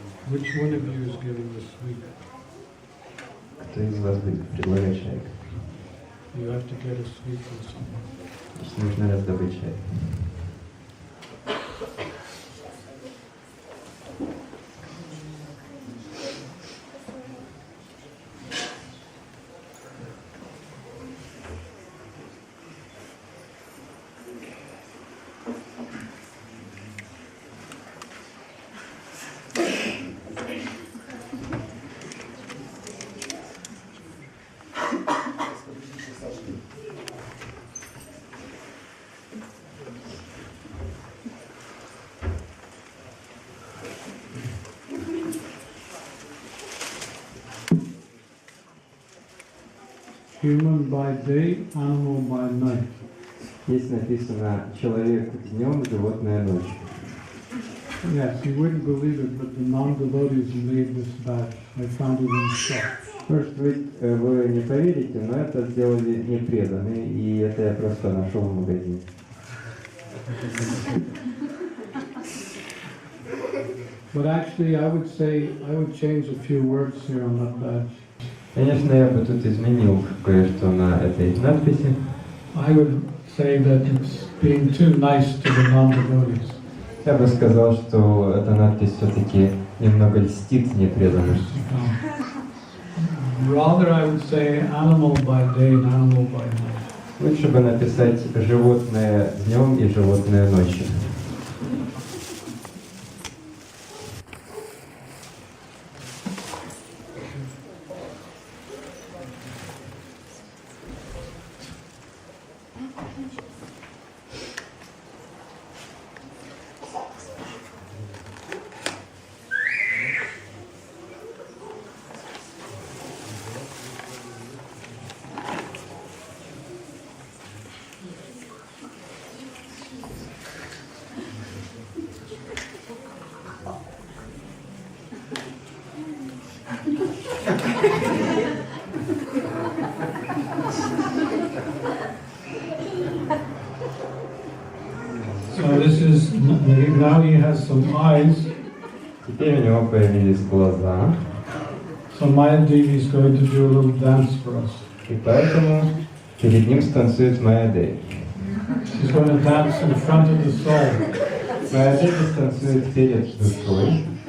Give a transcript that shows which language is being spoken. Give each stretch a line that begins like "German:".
English: Which one of you is giving the sweet?
Russian: Кто из вас будет предлагать чай?
English: You have to get a sweet from someone.
Russian: Значит, нужно раздобыть чай.
English: Human by day, animal by night.
Russian: Здесь написано «человек днем, животное ночью».
English: Yes, you wouldn't believe it, but the non-devotees made this badge. I found it in shop.
Russian: Может быть, вы не поверите, но это сделали непреданные, и это я просто нашел в магазине.
English: But actually, I would change a few words here on that badge.
Russian: Конечно, я бы тут изменил кое-что на этой надписи.
English: I would say that it's being too nice to the non-devotees.
Russian: Я бы сказал, что эта надпись все-таки немного льстит непреданным.
English: Rather, I would say animal by day and animal by night.
Russian: Лучше бы написать животное днем и животное ночью.
English: So this is, now he has some eyes.
Russian: Теперь у него появились глаза,
English: So Maya Devi is going to do a little dance for us.
Russian: и поэтому перед ним станцует Майя Деви. She's going to dance in front of the soul. Майя Деви станцует перед душой.